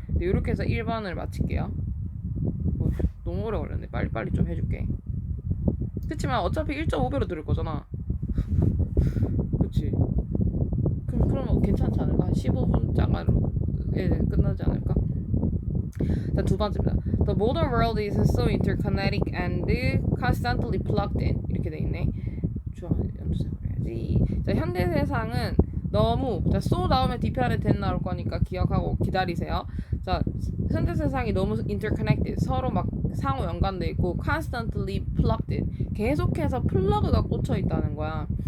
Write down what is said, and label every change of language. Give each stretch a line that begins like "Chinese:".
Korean: 네, 요렇게 해서 1번을 마칠게요. 너무 오래 걸렸네. 빨리빨리 좀 해줄게. 그치만 어차피 1.5배로 들을 거잖아. 그치? 그럼 괜찮지 않을까? 한 15분 짱으로 끝나지 않을까? 자, 두 번째입니다.
English: The modern world is so interconnected and constantly plugged in.
Korean: 이렇게 돼 있네. 연주해야지. 자, 현대 세상은 너무 자, so 나오면 뒤편에 then 나올 거니까 기억하고 기다리세요. 자, 현대 세상이 너무 interconnected 서로 막 상호 연관돼 있고
English: constantly plugged in
Korean: 계속해서 플러그가 꽂혀 있다는 거야.